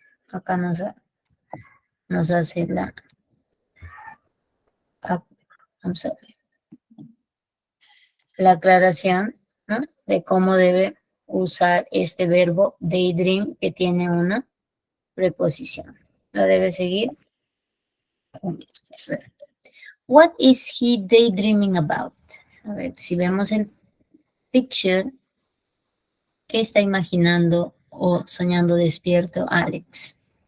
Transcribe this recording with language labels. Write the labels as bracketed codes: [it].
[es] Acá nos hace [en] I'm sorry, [es] la aclaración, ¿no?, de cómo debe usar este verbo daydream que tiene una preposición. Lo debe seguir con este verbo. [en] What is he daydreaming about? [es] A ver, si vemos el picture, ¿qué está imaginando o soñando despierto Alex?